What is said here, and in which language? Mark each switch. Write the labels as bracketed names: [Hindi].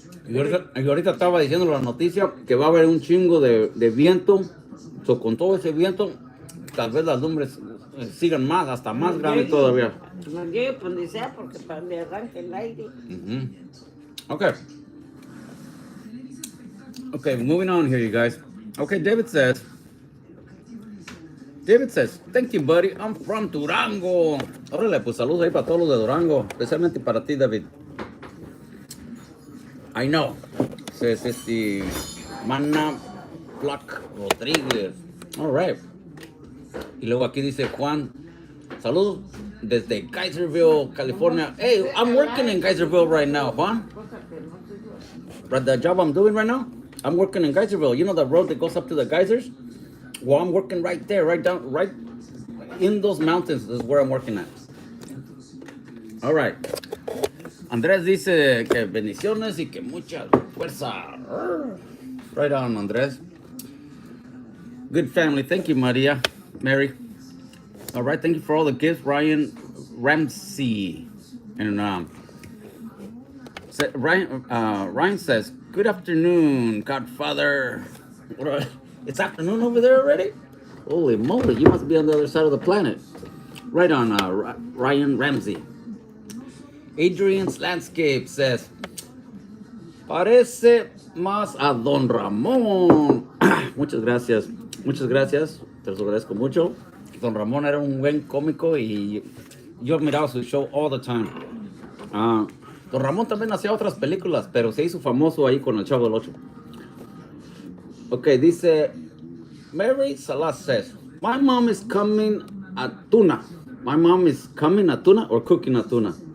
[Spanish] Y ahorita estaba diciendo la noticia que va a haber un chingo de viento. Con todo ese viento, tal vez las lumbres sigan más, hasta más grandes todavía. No llegue por donde sea porque para donde arranque el aire. [English] Okay. Okay, moving on here, you guys. Okay, David says, thank you, buddy. I'm from Durango. [Spanish] Órale, pues saludos ahí para todos los de Durango, especialmente para ti, David. [English] I know. Says Mana Black Rodríguez. All right. [Spanish] Y luego aquí dice Juan, saludos desde Kaiserville, California. [English] Hey, I'm working in Kaiserville right now, Juan. But the job I'm doing right now, I'm working in Kaiserville. You know the road that goes up to the geysers? Well, I'm working right there, right in those mountains is where I'm working at. All right. [Spanish] Andrés dice que bendiciones y que mucha fuerza. [English] Right on, Andrés. Good family. Thank you, Mary. All right. Thank you for all the gifts, Ryan Ramsey. And Ryan says, good afternoon, Godfather. It's afternoon over there already? Holy moly, you must be on the other side of the planet. Right on, Ryan Ramsey. [Spanish] Adrian's Landscape says, parece más a Don Ramón. Muchas gracias, te los agradezco mucho. Don Ramón era un buen cómico y yo miraba su show [English] all the time. [Spanish] Don Ramón también hacía otras películas, pero se hizo famoso ahí con el Chavo del Ocho. [English] Ok, dice Mary Salas says, my mom is coming a tuna. My mom is coming a tuna or cooking a tuna.